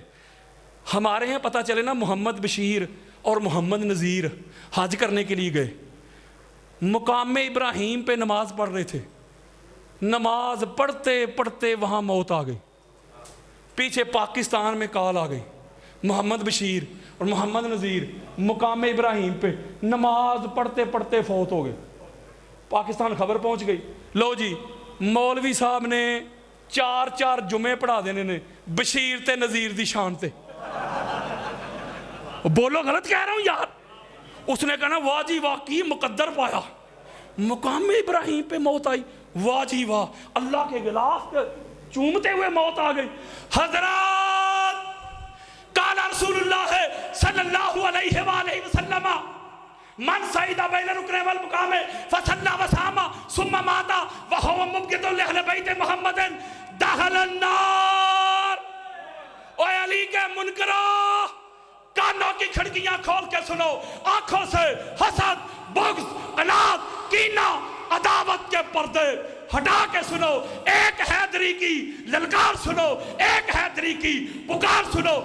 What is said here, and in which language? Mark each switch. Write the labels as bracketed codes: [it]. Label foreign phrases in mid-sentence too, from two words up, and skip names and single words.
[ur] ہمارے یہاں پتہ چلے نا، محمد بشیر اور محمد نذیر حج کرنے کے لیے گئے، مقام ابراہیم پہ نماز پڑھ رہے تھے، نماز پڑھتے پڑھتے وہاں موت آ گئی، پیچھے پاکستان میں کال آ گئی، محمد بشیر اور محمد نذیر مقام ابراہیم پہ نماز پڑھتے پڑھتے فوت ہو گئے۔ [pa] پاکستان خبر پہنچ گئی، لو جی مولوی صاحب نے 4 جمعے پڑھا دینے نے بشیر تے نذیر دی شان تے۔ [ur] بولو غلط کہہ رہا ہوں یار؟ اس نے کہا نا واہ جی واہ کی مقدر پایا، مقام ابراہیم پہ موت آئی، واہ جی واہ، اللہ کے غلاف چومتے ہوئے موت آ گئی۔ [ar] حضرات، قال رسول اللہ صلی اللہ علیہ وآلہ وسلم، من سعید بین الرکن والمقام فصلی وصام ثم مات وهو مبغض لأہل بیت محمد دخل النار۔ [ur] اے علی کے منکرو، کانوں کی کھڑکیاں کھول کے سنو، آنکھوں سے حسد، بغض، عناد، کینہ، عداوت کے پردے ہٹا کے سنو، ایک حیدری کی للکار سنو، ایک حیدری کی پکار سنو۔